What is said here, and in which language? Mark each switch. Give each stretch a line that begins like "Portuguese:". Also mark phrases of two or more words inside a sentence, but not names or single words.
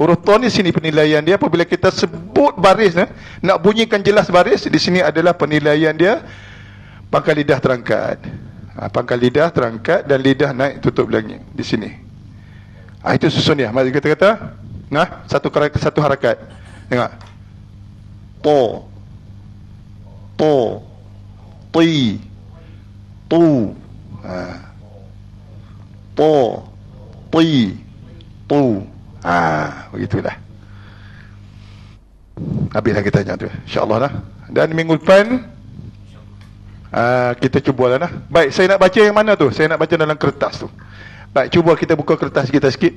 Malay: Huruf ta ni sini penilaian dia. Apabila kita sebut baris, nak bunyikan jelas baris, di sini adalah penilaian dia pangkal lidah terangkat. Pangkal lidah terangkat dan lidah naik tutup lagi di sini. Itu susun dia. Mari kita kata, satu harakat. Tengok. To, ti, tu. To, ti, tu. Begitulah. Habislah kita tanya tu, insyaAllah lah. Dan minggu depan kita cubalah lah. Baik, saya nak baca yang mana tu? Saya nak baca dalam kertas tu. Baik, cuba kita buka kertas kita sikit.